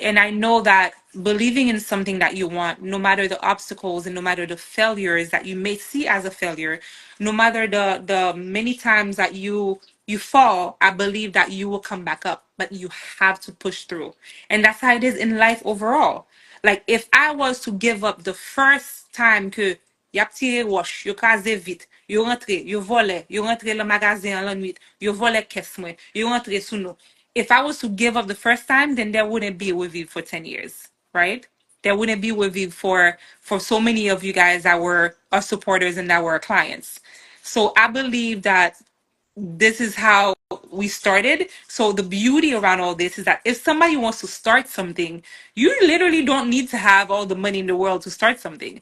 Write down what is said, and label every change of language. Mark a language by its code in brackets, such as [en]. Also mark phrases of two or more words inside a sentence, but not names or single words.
[en] And I know that believing in something that you want, no matter the obstacles and no matter the failures that you may see as a failure, no matter the many times that you fall, I believe that you will come back up, but you have to push through. And that's how it is in life overall. Like if I was to give up the first time [ht] que Y ap tire roche, yo kaze vite, yo vole, yo rentre le magasin la nuit, yo vole caisse mwen, yo rentre sou nou. [en] If I was to give up the first time, then there wouldn't be a with you for 10 years, right? There wouldn't be with you for so many of you guys that were our supporters and that were our clients. So I believe that this is how we started. So the beauty around all this is that if somebody wants to start something, you literally don't need to have all the money in the world to start something.